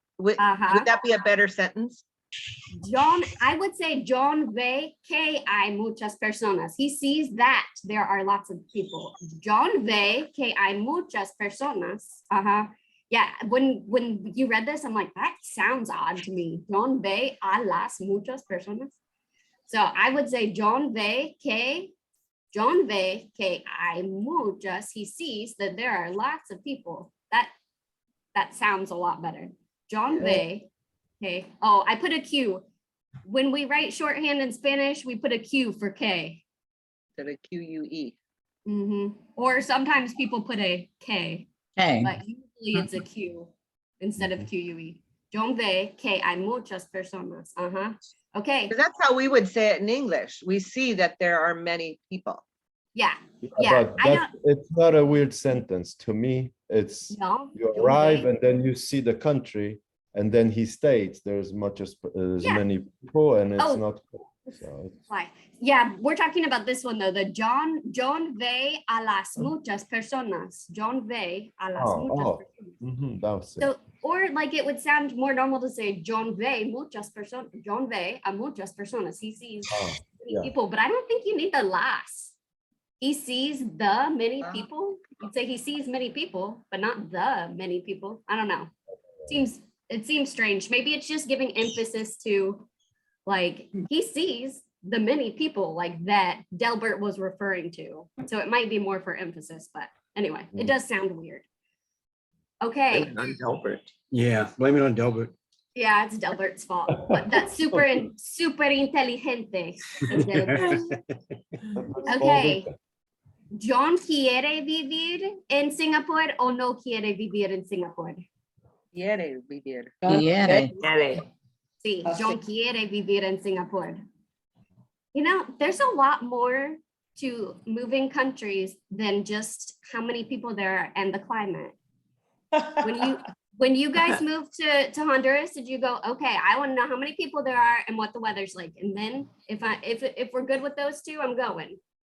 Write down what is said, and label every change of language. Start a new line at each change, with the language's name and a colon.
English: Would that be a better sentence?
Spanish: John,
English: I would say
Spanish: John ve que hay muchas personas.
English: He sees that there are lots of people.
Spanish: John ve que hay muchas personas.
English: Yeah, when you read this, I'm like, that sounds odd to me.
Spanish: John ve a las muchas personas.
English: So I would say
Spanish: John ve que hay muchas.
English: He sees that there are lots of people. That sounds a lot better.
Spanish: John ve que.
English: Oh, I put a Q. When we write shorthand in Spanish, we put a Q for K. To the QUE. Or sometimes people put a K. Okay, But usually it's a Q instead of QUE.
Spanish: John ve que hay muchas personas.
English: Okay. Because that's how we would say it in English. We see that there are many people. Yeah. But I know. it's not a weird sentence. To me, it's No. you John arrive ve- and then you see the country, and then he states there's Yeah. many people, and it's Oh. not. So it's- Why? Yeah, we're talking about this one though. The
Spanish: John ve a las muchas personas. John ve a las muchas personas.
English: that was it. So, or like it would sound more normal to say
Spanish: John ve muchas personas. John ve a muchas personas.
English: He sees Oh, many yeah. people, but I don't think you need the las. He sees the many people. You'd say he sees many people, but not the many people. I don't know. It seems strange. Maybe it's just giving emphasis to like he sees the many people like that Delbert was referring to. So it might be more for emphasis, but anyway, it does sound weird. Okay. Yeah, blame it on Delbert. Yeah, it's Delbert's fault. But that's super inteligente. is Delbert. Okay.
Spanish: John quiere vivir en Singapore o no quiere vivir en Singapore? Quiere vivir. quiere. Sí, John quiere vivir en Singapore.
English: You know, there's a lot more to moving countries than just how many people there are and the climate. When you guys moved to Honduras, did you go, okay, I want to know how many people there are and what the weather's like. And then if we're good with those two, I'm going.